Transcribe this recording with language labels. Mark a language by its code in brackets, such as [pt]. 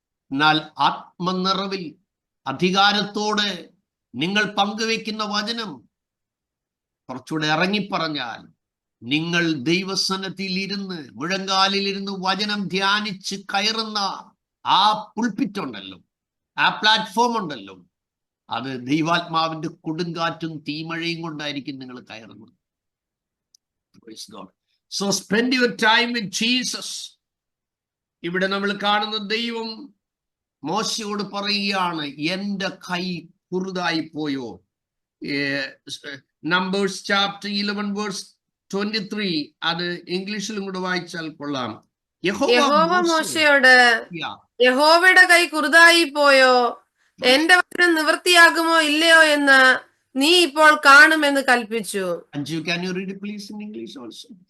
[ml] എന്നാൽ ആത്മനിറവിൽ അധികാരത്തോടെ നിങ്ങൾ പങ്കുവെക്കുന്ന വചനം, കുറച്ചുകൂടെ ഇറങ്ങിപ്പറഞ്ഞാൽ, നിങ്ങൾ ദൈവസന്നിധിയിൽ ഇരുന്ന് മുഴങ്കാലിലിരുന്ന് വചനം ധ്യാനിച്ച് കയറുന്ന ആ പുൾപിറ്റ് ഉണ്ടല്ലോ, ആ പ്ലാറ്റ്ഫോം ഉണ്ടല്ലോ, അത് ദൈവാത്മാവിന്റെ കൊടുങ്കാറ്റും തീമഴയും കൊണ്ടായിരിക്കും നിങ്ങൾ കയറുന്നത്. [en] So spend your time with Jesus. [ml] ഇവിടെ നമ്മൾ കാണുന്ന ദൈവം മോശയോട് പറയുകയാണ്, എന്റെ കൈ കുറുതായി പോയോ. നമ്പേഴ്സ് ചാപ്റ്റർ 11 വേഴ്സ് 23, അത് ഇംഗ്ലീഷിലും കൂടെ വായിച്ചാൽ കൊള്ളാം. യഹോവ മോശയോട്, യഹോവയുടെ കൈ കുറുതായി പോയോ, എന്റെ വചനം നിവൃത്തിയാകുമോ ഇല്ലയോ എന്ന് നീ ഇപ്പോൾ കാണുമെന്ന് കൽപ്പിച്ചു. [en] Can you read it please in English also?